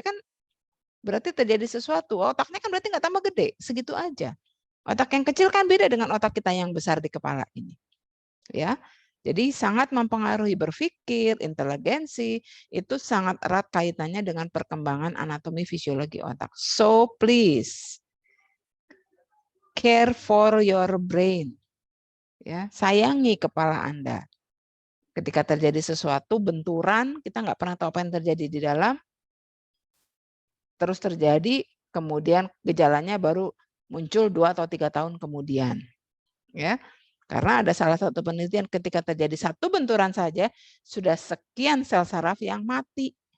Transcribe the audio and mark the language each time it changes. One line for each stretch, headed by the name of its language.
Indonesian: Kan berarti terjadi sesuatu. Otaknya kan berarti nggak tambah gede, segitu aja. Otak yang kecil kan beda dengan otak kita yang besar di kepala ini. Ya. Jadi sangat mempengaruhi berpikir, inteligensi, itu sangat erat kaitannya dengan perkembangan anatomi fisiologi otak.
English: So please, care for your brain.
Indonesian: Ya, sayangi kepala Anda. Ketika terjadi sesuatu, benturan, kita nggak pernah tahu apa yang terjadi di dalam, terus terjadi, kemudian gejalanya baru muncul 2 atau 3 tahun kemudian. Ya. Karena ada salah satu penelitian ketika terjadi satu benturan saja, sudah sekian sel saraf yang mati.